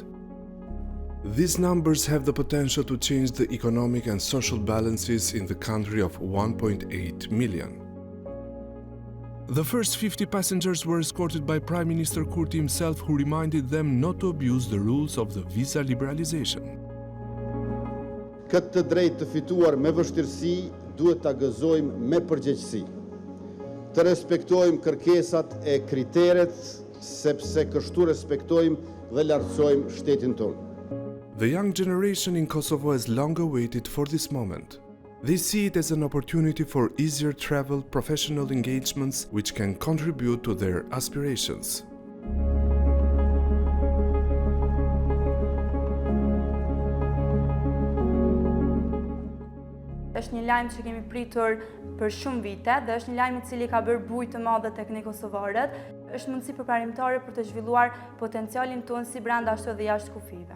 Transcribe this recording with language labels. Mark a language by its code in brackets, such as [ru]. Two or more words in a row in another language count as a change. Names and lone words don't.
[en] These numbers have the potential to change the economic and social balances in the country of 1.8 million. The first 50 passengers were escorted by Prime Minister Kurti himself, who reminded them not to abuse the rules of the visa liberalization. [sq] Këtë drejtë të fituar me vështirësi duhet ta gëzojmë me përgjegjësi. Të respektojmë kërkesat e kriteret, sepse kështu respektojmë dhe lartësojmë shtetin tonë. [en] The young generation in Kosovo has long awaited for this moment. They see it as an opportunity for easier travel, professional engagements, which can contribute to their aspirations. [sq] Është një lajm që kemi pritur për shumë vite dhe është një lajm I cili ka bërë bujë të madhe tek ne kosovarët. Është mundësi përparimtare për të zhvilluar potencialin tonë si brenda ashtu edhe jashtë kufive.